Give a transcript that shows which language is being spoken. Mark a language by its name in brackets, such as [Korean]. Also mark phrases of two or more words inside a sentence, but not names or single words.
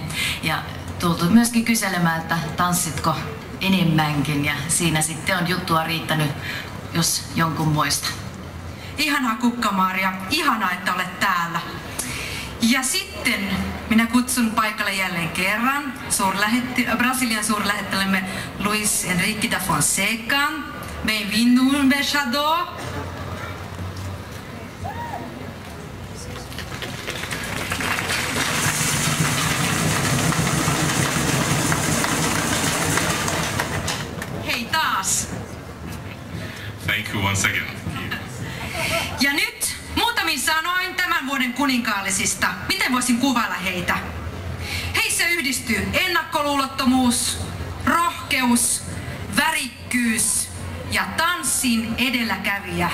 [Finnish] Ja tultu myöskin kyselemään, että tanssitko enemmänkin ja siinä sitten on juttua riittänyt, jos jonkun muista. Ihanaa Kukka-Maria, ihanaa, että olet täällä. Ja sitten minä kutsun paikalle jälleen kerran Brasilian suurlähettilämme Luis Henrique da Fonseca. [Portuguese] Bem-vindo, embaixador. [Finnish] Hei taas. [English] Thank you once again. [Finnish] Ja nyt muutamin sanoin tämän vuoden kuninkaallisista. Miten voisin kuvailla heitä? Heissä yhdistyy ennakkoluulottomuus, rohkeus, värikkyys ja tanssin edelläkävijä.